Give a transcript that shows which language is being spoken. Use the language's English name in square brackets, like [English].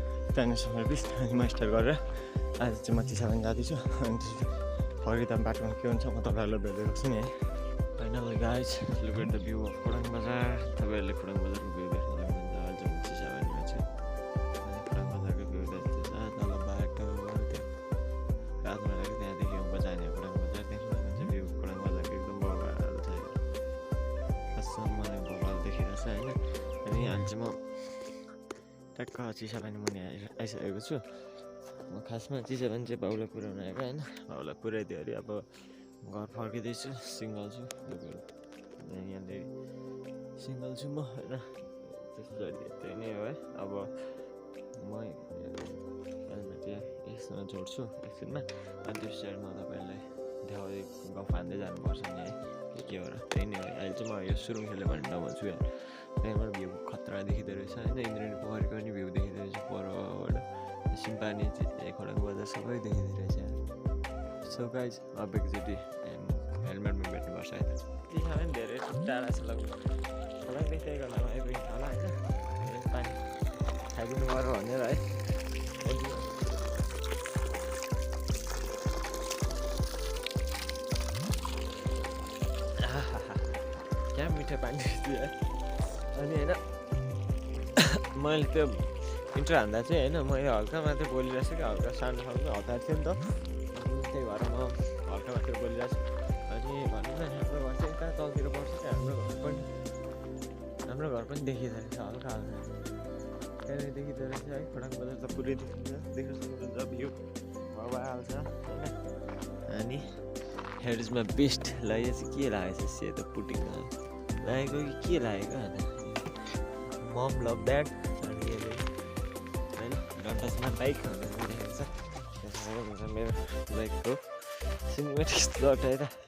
[Nepali] त्यहाँनिर बेस्ट अनि म स्टार्ट गरेर आज चाहिँ म चिसा पनि जाँदैछु अनि फर्किँदा बाटोमा के हुन्छ म तपाईँहरूलाई भेट्दै गर्छु नि है। [English] Finally guys, look at the view of Khotang Bazar. [Nepali] तपाईँहरूले Khotang Bazarको भ्यू देख्न सक्नुहुन्छ। आज म चिसा भनिमा छु अनि Khotang Bazarको भ्यू देख्दैछ तल बाटो त्यो रातमा लाग्यो त्यहाँदेखि उँभो जाने Khotang Bazar देख्न सक्नुहुन्छ। भ्यू Khotang Bazarको एकदम बवाल छ यो। कसम मलाई बवाल देखिरहेछ हैन। अनि अहिले चाहिँ म टक्क चिसा पनि मुनि आइसकेको छु। म खासमा चिसा पनि चाहिँ बाउलाई पुऱ्याउन आएको हैन। बाउलाई पुऱ्याइदियो अरे अब घर फर्किँदैछु। सिङ्गल छु यहाँनिर सिङ्गल छु म होइन। त्यही नै हो है। अब म हेलमेट यसमा जोड्छु एकछिनमा अनि त्यो साइडमा तपाईँहरूलाई देखाउँदै गफ हान्दै जानुपर्छ नि है के हो र। त्यही नै हो। अहिले चाहिँ म यो सुरुङ खेल्यो भने ठाउँमा छु यार। त्यहाँबाट भ्यू खतरा देखिँदो रहेछ होइन। इन्द्रेणी पोखरीको पनि भ्यू देखिँदो रहेछ परबाट। सिम्पानी Khotang Bazar सबै देखिँदो रहेछ यार। सो गाइज अब एकचोटि हेलमेटमा भेट्नुपर्छ है त। चिसा पनि धेरै टाढा छ लगभग खोला देख्दै गर्दामा आइपुग्छ होला होइन। पानी खाइदिनु पर्यो भनेर है। क्या मिठो पानी थियो है। अनि होइन मैले त्यो इन्ट्रो हान्दा चाहिँ होइन मैले हल्का मात्रै बोलिरहेको छु कि हल्का सानो खालको हतार थियो नि त। त्यही भएर म हल्का मात्रै बोलिरहेको छु। अनि भनौँ न हाम्रो घर चाहिँ यता तलतिर पर्छ क्या। हाम्रो घर पनि देखिँदो रहेछ हल्का हल्का त्यहाँनिर देखिँदो रहेछ है। Khotang Bazar त पुरै देखिन्छ देख्न सक्नुहुन्छ भ्यू भइहाल्छ होइन। अनि [English] Here is my best. [Nepali] ल यो चाहिँ के लागेको छ सेतो पुटिङमा लागेको कि के लागेको होइन। [English] मम love that. [Nepali] अनि यसले होइन डन्टासमा बाइक देखेको छ मेरो बाइकको सिनेमेटिक स्लट है त।